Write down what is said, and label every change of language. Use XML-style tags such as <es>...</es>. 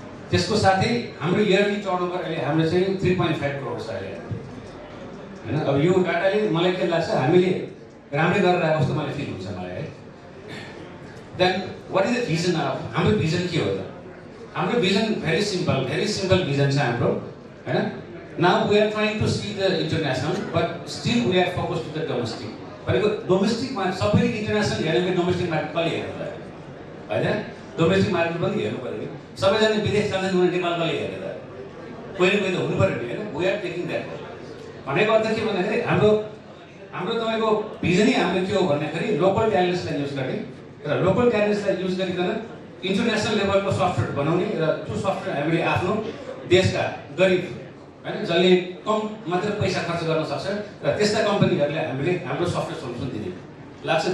<ne>त्यसको साथै हाम्रो इयरली टर्नओभर अहिले हाम्रो चाहिँ 3.5 करोड छ अहिले होइन। अब यो डाटाले मलाई के लाग्छ हामीले राम्रै गरेर आएको जस्तो मलाई फिल हुन्छ मलाई है।</ne> <en>then what is the vision of</en> <ne>हाम्रो भिजन के हो त? हाम्रो भिजन भेरी सिम्पल भिजन छ हाम्रो होइन।</ne> <en>Now we are trying to see the international but still we are focus to the domestic.</en> <ne>भनेको डोमेस्टिकमा सबैले इन्टरनेसनल हेर्ने डोमेस्टिक मार्केट कसले हेर्नु त होइन। डोमेस्टिक मार्केट पनि हेर्नु पऱ्यो कि सबैजना विदेश जान्छन् भने नेपाल कसले हेर्ने त कोही न कोही त हुनु पऱ्यो नि होइन।</ne> <en>we are taking that</en> <ne>भनेको अर्थ के भन्दाखेरि हाम्रो तपाईँको भिजनै हाम्रो के हो भन्दाखेरि लोकल ट्यालेन्ट्सलाई युज गर्ने र लोकल ट्यालेन्ट्सलाई युज गरिकन इन्टरनेसनल लेभलको सफ्टवेयर बनाउने र त्यो सफ्टवेयर हामीले आफ्नो देशका गरिब होइन जसले कम मात्र पैसा खर्च गर्न सक्छ र त्यस्ता कम्पनीहरूले हामीले हाम्रो सफ्टवेयर सोल्युसन दिने लाग्छ।</ne>